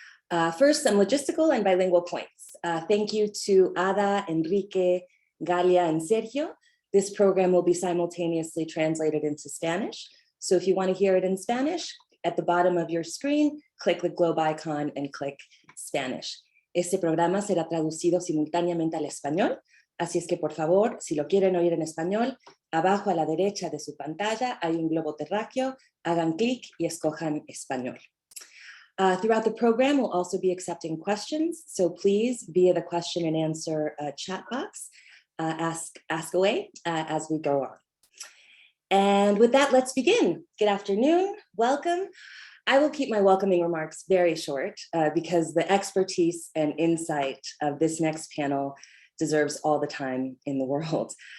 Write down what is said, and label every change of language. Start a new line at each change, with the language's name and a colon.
English: First, some logistical and bilingual points. Thank you to Ada, Enrique, Galia, and Sergio. This program will be simultaneously translated into Spanish. So if you want to hear it in Spanish, at the bottom of your screen, click the globe icon and click Spanish.
Spanish: Este programa será traducido simultáneamente al español, así es que por favor, si lo quieren oír en español, abajo a la derecha de su pantalla hay un globo terráqueo, hagan clic y escojan español.
English: Throughout the program, we'll also be accepting questions, so please, via the question and answer chat box, ask away as we go on. And with that, let's begin. Good afternoon, welcome. I will keep my welcoming remarks very short because the expertise and insight of this next panel deserves all the time in the world.